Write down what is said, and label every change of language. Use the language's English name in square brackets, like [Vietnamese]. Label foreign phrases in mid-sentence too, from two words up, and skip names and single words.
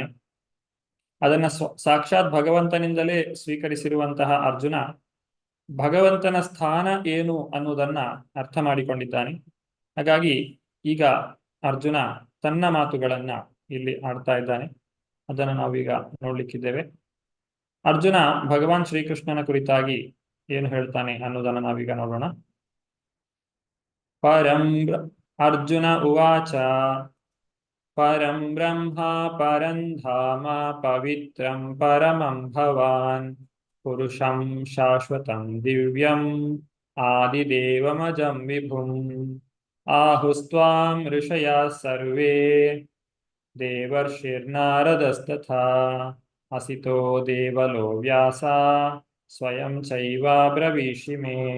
[Kannada] ಅದನ್ನ ಸಾಕ್ಷಾತ್ ಭಗವಂತನಿಂದಲೇ ಸ್ವೀಕರಿಸಿರುವಂತಹ ಅರ್ಜುನ ಭಗವಂತನ ಸ್ಥಾನ ಏನು ಅನ್ನೋದನ್ನ ಅರ್ಥ ಮಾಡಿಕೊಂಡಿದ್ದಾನೆ. ಹಾಗಾಗಿ ಈಗ ಅರ್ಜುನ ತನ್ನ ಮಾತುಗಳನ್ನ ಇಲ್ಲಿ ಆಡ್ತಾ ಇದ್ದಾನೆ. ಅದನ್ನು ನಾವೀಗ ನೋಡ್ಲಿಕ್ಕಿದ್ದೇವೆ. ಅರ್ಜುನ ಭಗವಾನ್ ಶ್ರೀಕೃಷ್ಣನ ಕುರಿತಾಗಿ ಏನು ಹೇಳ್ತಾನೆ ಅನ್ನೋದನ್ನ ನಾವೀಗ ನೋಡೋಣ. [Sanskrit] ಅರ್ಜುನ ಉವಾಚ ಪರಂ ಬ್ರಹ್ಮ ಪರಂ ಧಾಮ ಪವಿತ್ರಂ ಪರಮಂ ಭವಾನ್ ಪುರುಷಂ ಶಾಶ್ವತಂ ದಿವ್ಯಂ ಆದಿದೇವಮಜಂ ವಿಭುಂ ಆಹುಸ್ತ್ವಾಂ ಋಷಯಃ ಸರ್ವೇ ದೇವರ್ಷಿರ್ನಾರದಸ್ತಥಾ ಅಸಿತೋ ದೇವಲೋ ವ್ಯಾಸ ಸ್ವಯಂ ಚೈವ ಬ್ರವೀಷಿ ಮೇ.